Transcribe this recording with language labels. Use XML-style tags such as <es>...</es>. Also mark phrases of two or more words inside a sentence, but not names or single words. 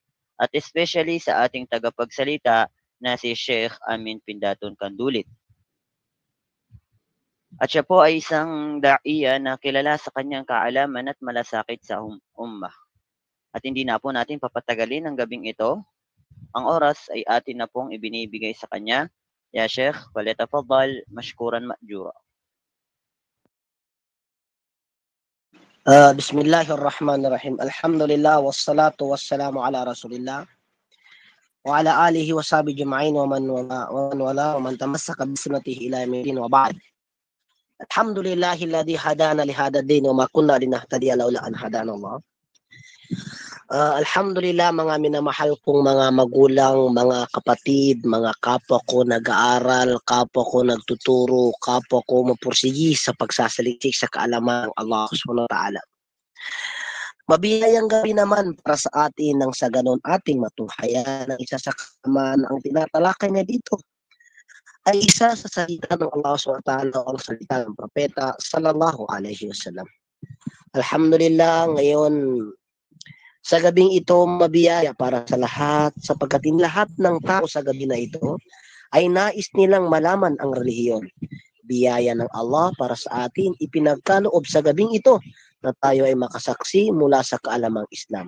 <tl>At especially sa ating tagapagsalita na si Sheikh Amin Pindaton Kandulit. At siya po ay isang da'iya na kilala sa kanyang kaalaman at malasakit sa ummah. At hindi na po natin papatagalin ang gabing ito. Ang oras ay atin na pong ibinibigay sa kanya.</tl> <ar>يا شيخ، فليتفضل مشكورا مأجورا. بسم الله الرحمن الرحيم. الحمد لله والصلاة والسلام على رسول الله وعلى آله وصحبه أجمعين ومن والى ومن تمسك بسنته إلى يوم الدين وبعد. الحمد لله الذي هدانا لهذا الدين وما كنا لنهتدي لولا أن هدانا الله.</ar> <tl>Alhamdulillah, mga minamahal kong mga magulang, mga kapatid, mga kapwa ko nag-aaral, kapwa ko nagtuturo, kapwa ko mapursigi sa pagsasaliksik sa kaalaman ng Allah</tl> <ar>سبحانه وتعالى.</ar> <tl>Mabiyayang gabi naman para sa atin nang sa ganon ating matunghayan ng isa sa kaalaman. Ang tinatalakay niya dito ay isa sa salita ng Allah</tl> <ar>سبحانه وتعالى</ar> <tl>o ang salita ng propeta</tl> <ar>صلى الله عليه وسلم.</ar> <tl>Alhamdulillah, ngayon sa gabing ito mabiyaya para sa lahat sapagkat lahat ng tao sa gabi na ito ay nais nilang malaman ang relihiyon. Biyaya ng Allah para sa atin ipinagkaloob sa gabing ito na tayo ay makasaksi mula sa kaalamang Islam.</tl>